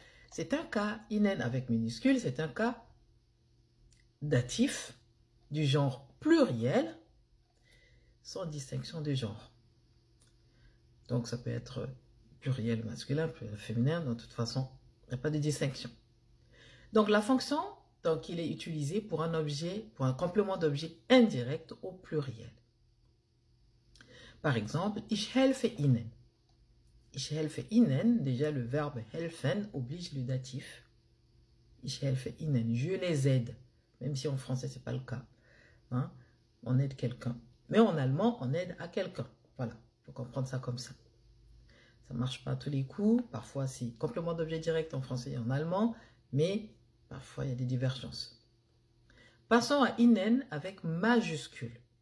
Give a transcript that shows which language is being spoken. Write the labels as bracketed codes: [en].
[fr] C'est un cas, innen avec minuscule, c'est un cas datif du genre pluriel sans distinction de genre. Donc ça peut être pluriel masculin, pluriel féminin, de toute façon, il n'y a pas de distinction. Donc la fonction, donc il est utilisé pour un objet, pour un complément d'objet indirect au pluriel. Par exemple, [de] ich helfe Ihnen. Ich helfe Ihnen, [fr] déjà le verbe helfen oblige le datif. [de] Ich helfe Ihnen, [fr] je les aide. Même si en français, ce n'est pas le cas. Hein? On aide quelqu'un. Mais en allemand, on aide à quelqu'un. Voilà, il faut comprendre ça comme ça. Ça ne marche pas à tous les coups. Parfois, c'est complément d'objet direct en français et en allemand. Mais parfois, il y a des divergences. Passons à innen avec majuscule.